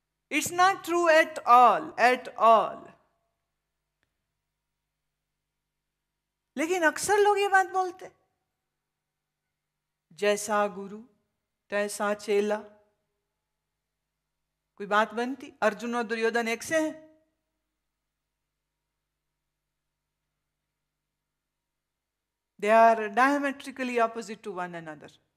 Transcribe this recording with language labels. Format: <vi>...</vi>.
<en>It's not true at all, at all.</en> <hi>लेकिन अक्सर लोग ये बात बोलते, जैसा गुरु तैसा चेला, कोई बात बनती? अर्जुन और दुर्योधन एक से हैं?</hi> <en>They are diametrically opposite to one another.</en>